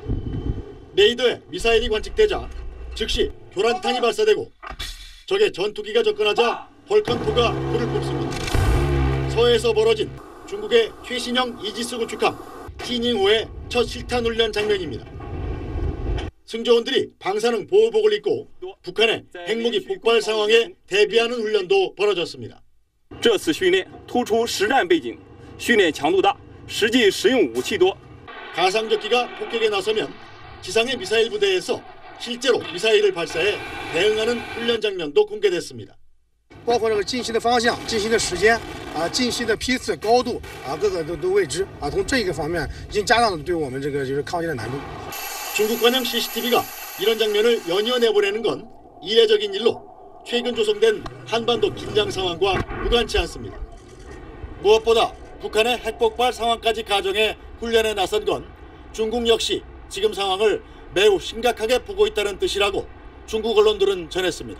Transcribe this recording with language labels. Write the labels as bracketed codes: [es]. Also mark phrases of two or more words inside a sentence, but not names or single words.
[ko] 레이더에 미사일이 관측되자 즉시 교란탄이 발사되고 적의 전투기가 접근하자 벌컨2가 불을 뿜습니다. 서해에서 벌어진 중국의 최신형 이지스 구축함 티닝호의 첫 실탄 훈련 장면입니다. 승조원들이 방사능 보호복을 입고 북한의 핵무기 폭발 상황에 대비하는 훈련도 벌어졌습니다. [zh] 这次训练突出实战背景，训练强度大，实际使用武器多。 [ko] 가상적기가 폭격에 나서면 지상의 미사일 부대에서 실제로 미사일을 발사해 대응하는 훈련 장면도 공개됐습니다. [zh] 包括这个进行的方向、进行的时间进行的批次、高度各个都未知从这个方面已经加大了对我们这个就是抗击的难度。 [ko] 중국 관영 CCTV가 이런 장면을 연이어 내보내는 건 이례적인 일로 최근 조성된 한반도 긴장 상황과 무관치 않습니다. 무엇보다 북한의 핵폭발 상황까지 가정해 훈련에 나선 건 중국 역시 지금 상황을 매우 심각하게 보고 있다는 뜻이라고 중국 언론들은 전했습니다.